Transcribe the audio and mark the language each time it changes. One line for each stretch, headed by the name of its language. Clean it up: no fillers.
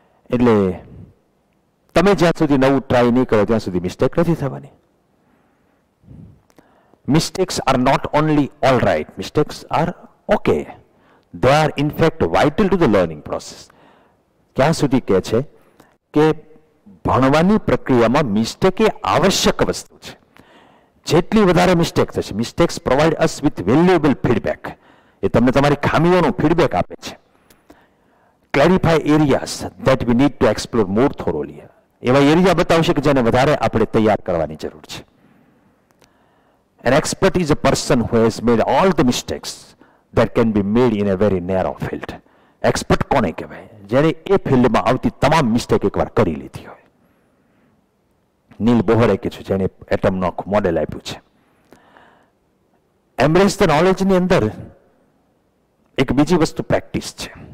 Gujarati: એટલે તમે જ્યાં સુધી નવું ટ્રાય નહીં કરો ત્યાં સુધી મિસ્ટેક નથી થવાની.
English: Mistakes are not only all right, mistakes are okay. They are in fact vital to the learning process.
Gujarati: ક્યાં સુધી કહે છે કે ભણવાની પ્રક્રિયામાં મિસ્ટેક એ આવશ્યક વસ્તુ છે. જેટલી વધારે મિસ્ટેક થશે,
English: Mistakes provide us with valuable feedback.
Gujarati: એ તમને તમારી ખામીઓનો ફીડબેક આપે છે.
English: clarify areas that we need to explore more thoroughly.
Gujarati: એવા એરિયા બતાવશે કે જેને વધારે આપણે તૈયાર કરવાની જરૂર છે.
English: An expert is a person who has made all the mistakes that can be made in a very narrow field.
Gujarati: Expert કોને કહેવાય? જેને એ ફિલ્ડમાં આવતી તમામ મિસ્ટેક એકવાર કરી લીધી હોય. નીલ બોહરે કીધું, જેને એટમનું આખું મોડેલ આપ્યું છે. એમ્બ્રેસ ધ નોલેજની અંદર એક બીજી વસ્તુ પ્રેક્ટિસ છે.